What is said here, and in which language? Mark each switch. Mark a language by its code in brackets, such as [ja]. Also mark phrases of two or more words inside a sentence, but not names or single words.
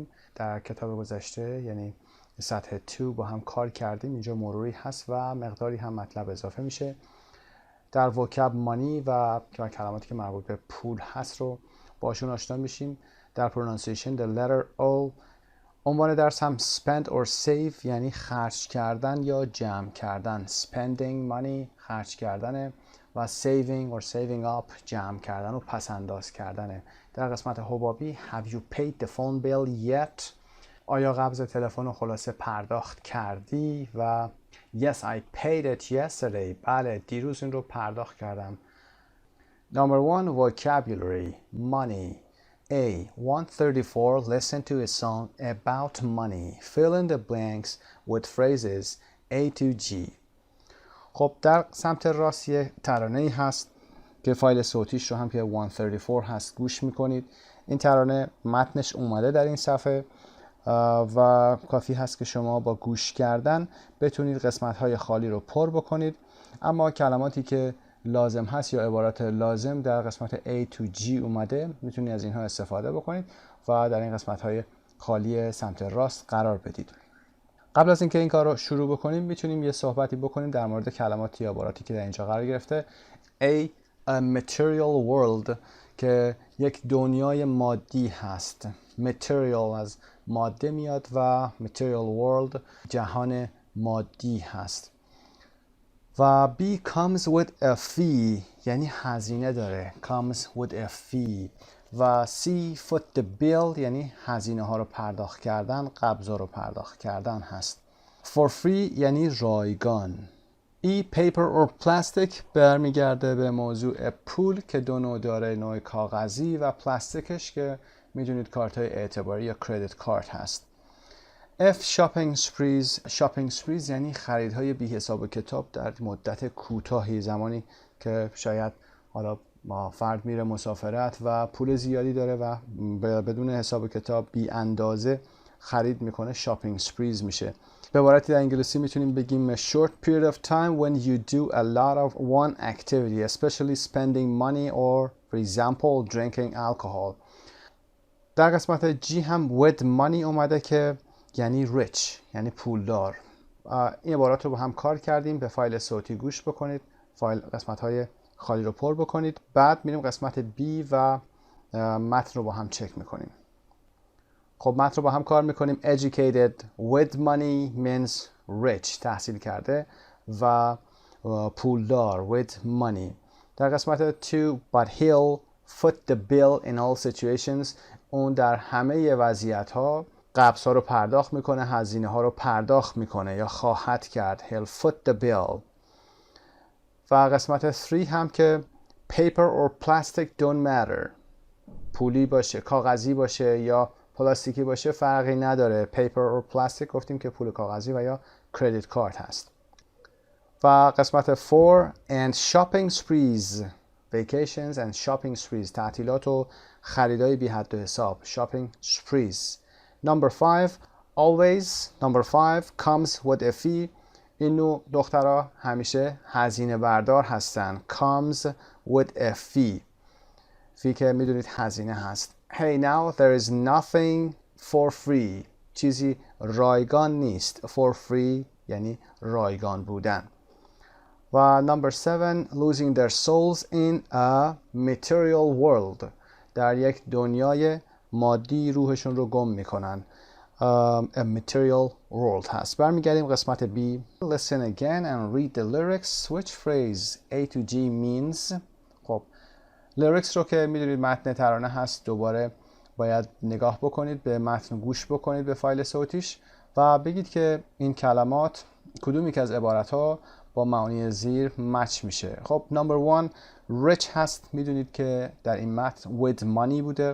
[fa] در کتاب گذشته یعنی سطح 2 با هم کار کردیم. اینجا مروری هست و مقداری هم مطلب اضافه میشه. در [en] vocab money [fa] و کلماتی که مربوط به پول هست رو باشون آشنا میشیم. در پرونانسیشن [en] the letter O. [fa] عنوان درس هم [en] spend or save [fa] یعنی خرج کردن یا جمع کردن. [en] spending money [fa] خرج کردن و [en] saving or saving up [fa] جمع کردن و پس انداز کردنه. در قسمت حبابی [en] have you paid the phone bill yet؟ [fa] آیا قبض تلفن رو خلاصه پرداخت کردی؟ [en] و yes I paid it yesterday. [fa] بله دیروز این رو پرداخت کردم. [en] Number 1 vocabulary money. A. 134 listen to a song about money. Fill in the blanks with phrases A to G. [fa] خب در سمت راست یه ترانه‌ای هست که فایل صوتیش رو هم که 134 هست گوش میکنید. این ترانه متنش اومده در این صفحه و کافی هست که شما با گوش کردن بتونید قسمت‌های خالی رو پر بکنید. اما کلماتی که لازم هست یا عبارات لازم در قسمت [en] A to G [fa] اومده، میتونید از اینها استفاده بکنید و در این قسمت‌های خالی سمت راست قرار بدید. قبل از اینکه این کار رو شروع بکنیم میتونیم یه صحبتی بکنیم در مورد کلمات یا عباراتی که در اینجا قرار گرفته. [en] A material world [fa] که یک دنیای مادی هست. material از ماده میاد و [en] material world [fa] جهان مادی هست. [en] و B comes with a fee [fa] یعنی هزینه داره. [en] comes with a fee. [fa] و [en] C foot the bill [fa] یعنی هزینه ها رو پرداخت کردن، قبضا رو پرداخت کردن هست. [en] for free [fa] یعنی رایگان. [en] E paper or plastic [fa] برمیگرده به موضوع پول که دو نوع داره، نوع کاغذی و پلاستیکش که میدونید کارت های اعتباری یا [en] credit card [fa] هست. [en] F shopping sprees [fa] یعنی خریدهای بی حساب و کتاب در مدت کوتاهی، زمانی که شاید حالا فرد میره مسافرت و پول زیادی داره و بدون حساب و کتاب بی اندازه خرید میکنه، [en] shopping sprees [fa] میشه. به عبارتی در انگلیسی میتونیم بگیم [en] a short period of time when you do a lot of one activity, especially spending money or for example drinking alcohol. [fa] در قسمت G هم [en] with money [fa] اومده که یعنی rich یعنی پولدار. این عبارات رو با هم کار کردیم. به فایل صوتی گوش بکنید، فایل قسمت های خالی رو پر بکنید. بعد میریم قسمت B و متن رو با هم چک میکنیم. خب متن رو با هم کار میکنیم. [en] educated with money means rich [fa] تحصیل کرده و پولدار [en] with money. [fa] در قسمت 2 [en] but he'll foot the bill in all situations [fa] اون در همه وضعیت ها قبض ها رو پرداخت میکنه، هزینه ها رو پرداخت میکنه یا خواهد کرد. [en] he'll foot the bill. [fa] و قسمت 3 هم که [en] paper or plastic don't matter [fa] پولی باشه، کاغذی باشه یا پلاستیکی باشه فرقی نداره. [en] paper or plastic [fa] گفتیم که پول کاغذی و یا [en] credit card [fa] هست. و قسمت 4 [en] and shopping sprees vacations and shopping sprees [fa] تعطیلات و خریدای بی حد و حساب [en] shopping sprees. Number 5 always number 5 comes with a fee. [fa] این نوع دخترها همیشه هزینه بردار هستن. [en] comes with a fee. [fa] فی که میدونید هزینه هست. [en] Hey now there is nothing for free. [fa] چیزی رایگان نیست. for free یعنی رایگان بودن. و [en] number 7 losing their souls in a material world [fa] در یک duniای مادی روحشون رو گم میکنن. [en] a material world [fa] هست. برمیگردیم قسمت B. [en] listen again and read the lyrics. which phrase A to G means. [fa] خب lyrics رو که میدونید متن ترانه هست، دوباره باید نگاه بکنید به متن، گوش بکنید به فایل صوتیش و بگید که این کلمات کدومی که از عبارت ها با معانی زیر مچ میشه. خب [en] number 1 rich [fa] هست، میدونید که در این متن [en] with money [fa] بوده.